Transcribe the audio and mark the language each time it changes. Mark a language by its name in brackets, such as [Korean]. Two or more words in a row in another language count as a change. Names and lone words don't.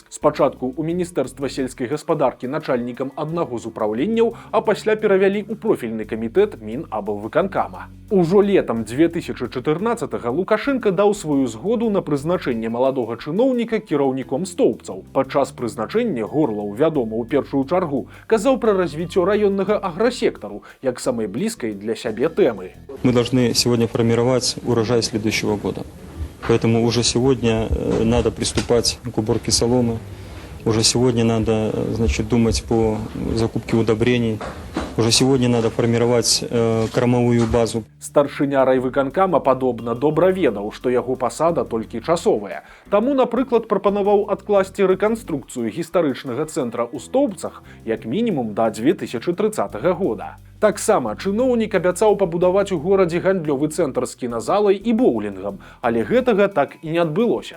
[Belarusian] Спачатку ў Міністэрства сельскай гаспадаркі начальнікам аднаго з упраўленняў, а пасля перавялі ў профільны камітэт Мінаблвыканкама. Ужо летам 2014-го Лукашенко даў сваю згоду на прызначэнне маладога чыноўніка кіраўніком стоўбцаў. Падчас прызначэння Горлаў, вядома, у першую чаргу, казаў пра развіццё раённага аграсектару як самай блізкай для сябе тэмы. [Russian] Мы должны сегодня формировать урожай следующего года. Поэтому уже сегодня надо приступать к уборке соломы. Уже сегодня надо, думать по закупке удобрений. Уже сегодня надо формировать кормовую базу. [Belarusian] Старшыня райвыканкама, падобна, добра ведаў, што яго пасада толькі часовая. Таму, напрыклад, прапанаваў адкласці рэканструкцыю гістарычнага цэнтра ў Стоўбцах як мінімум да 2030 года. Таксама чыноўнік абяцаў пабудаваць у горадзе гандлёвы цэнтр з кіназалай і боулінгам, але гэтага так і не адбылося.